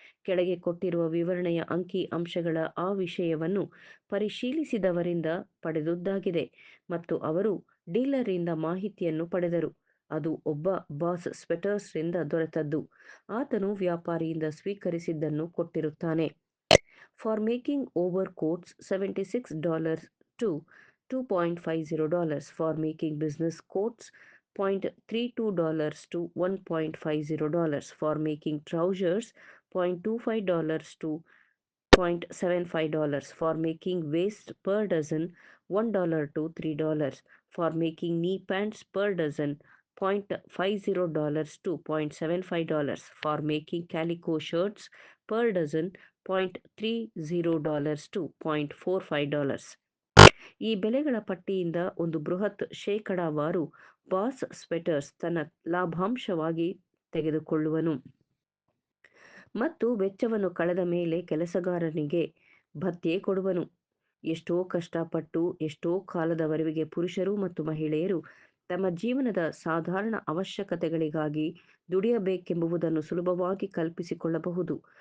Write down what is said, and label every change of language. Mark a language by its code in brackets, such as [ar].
[kn] ಕೆಳಗೆ ಕೊಟ್ಟಿರುವ ವಿವರಣೆಯ ಅಂಕಿ ಅಂಶಗಳ ಆ ವಿಷಯವನ್ನು ಪರಿಶೀಲಿಸಿದವರಿಂದ ಪಡೆದುದಾಗಿದೆ ಮತ್ತು ಅವರು ಡೀಲರ್ರಿಂದ ಮಾಹಿತಿಯನ್ನು ಪಡೆದರು. ಅದು ಒಬ್ಬ ಬಾಸ್ ಸ್ವೆಟರ್ಸ್ ರಿಂದ ದೊರೆತದ್ದು. ಆತನು ವ್ಯಾಪಾರಿಯಿಂದ ಸ್ವೀಕರಿಸಿದ್ದನ್ನು ಕೊಟ್ಟಿರುತ್ತಾನೆ. [en] For making overcoats $76 to $2.50. For making business coats $0.32 to $1.50. For making trousers $0.25 to $0.75. For making waist per dozen $1 to $3. For making knee pants per dozen $0.50 to $0.75. For making calico shirts per dozen $0.30 to $0.45. [kn] ಈ ಬೆಲೆಗಳ ಪಟ್ಟಿಯಿಂದ ಒಂದು ಬೃಹತ್ ಶೇಕಡಾವಾರು boss sweaters ತನ್ನ ಲಾಭಾಂಶವಾಗಿ ತೆಗೆದುಕೊಳ್ಳುವನು ಮತ್ತು ವೆಚ್ಚವನ್ನು ಕಳೆದ ಮೇಲೆ ಕೆಲಸಗಾರನಿಗೆ ಭತ್ಯೆ ಕೊಡುವನು. ಎಷ್ಟೋ ಕಷ್ಟಪಟ್ಟು ಎಷ್ಟೋ ಕಾಲದವರೆಗೆ ಪುರುಷರು ಮತ್ತು ಮಹಿಳೆಯರು ತಮ್ಮ ಜೀವನದ ಸಾಧಾರಣ ಅವಶ್ಯಕತೆಗಳಿಗಾಗಿ ದುಡಿಯಬೇಕೆಂಬುದನ್ನು ಸುಲಭವಾಗಿ ಕಲ್ಪಿಸಿಕೊಳ್ಳಬಹುದು.